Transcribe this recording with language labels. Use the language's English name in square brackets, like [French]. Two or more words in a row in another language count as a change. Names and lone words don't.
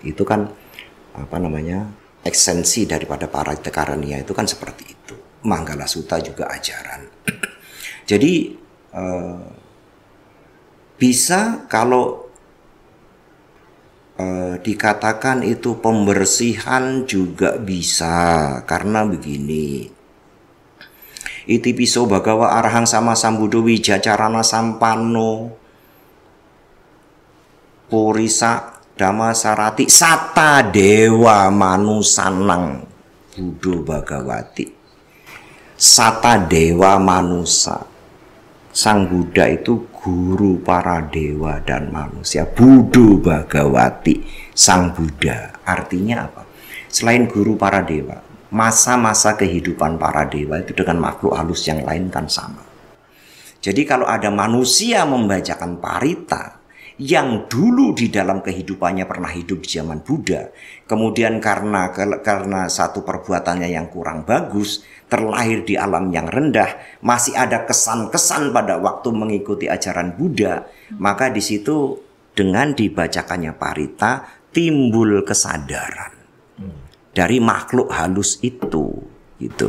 [Indonesian] Itu kan eksensi daripada [Pali] parita karania [Indonesian] itu kan seperti itu. Manggala Sutta juga ajaran. Jadi bisa kalau dikatakan itu pembersihan juga bisa, karena begini. [Pali] Iti piso bhagawa arahang sama sambuddho wijacarana sampano purisa dhamma sarati sata dewa manusanang buddho bhagawati. Sata dewa manusa, [Indonesian] Sang Buddha itu guru para dewa dan manusia. [Pali] Buddho Bhagawati, [Indonesian] Sang Buddha. Artinya apa? Selain guru para dewa, masa-masa kehidupan para dewa itu dengan makhluk halus yang lain kan sama. Jadi kalau ada manusia membacakan parita yang dulu di dalam kehidupannya pernah hidup di zaman Buddha, kemudian karena satu perbuatannya yang kurang bagus, terlahir di alam yang rendah, masih ada kesan-kesan pada waktu mengikuti ajaran Buddha, maka di situ dengan dibacakannya parita timbul kesadaran dari makhluk halus itu, gitu.